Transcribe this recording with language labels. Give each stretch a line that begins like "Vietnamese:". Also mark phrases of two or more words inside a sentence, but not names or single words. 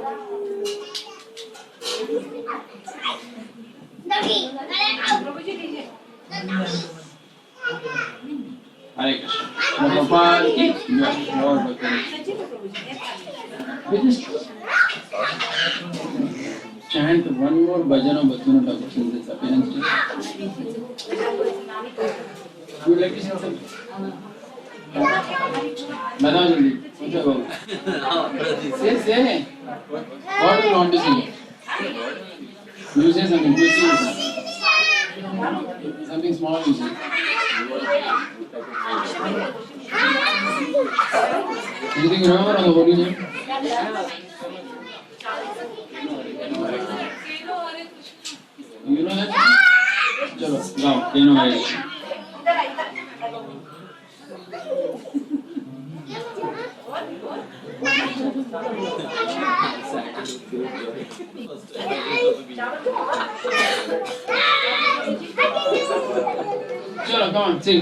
English: Hare Krishna.
Hindi: प्रभुपाद की जय.
English: Lord Bhakti. We just chant one more bhajan of Bhaktivinoda Thakur since its appearance today. Would you like to sing something?
Hindi: बताओ जल्दी. पूछो बाबू.
English: Say. What do you want to sing? You say something. You sing something small. You say. Anything you remember on the holy name? You know that?
Hindi: चलो गाओ.
English: You know Hare. Chalo, come on, sing.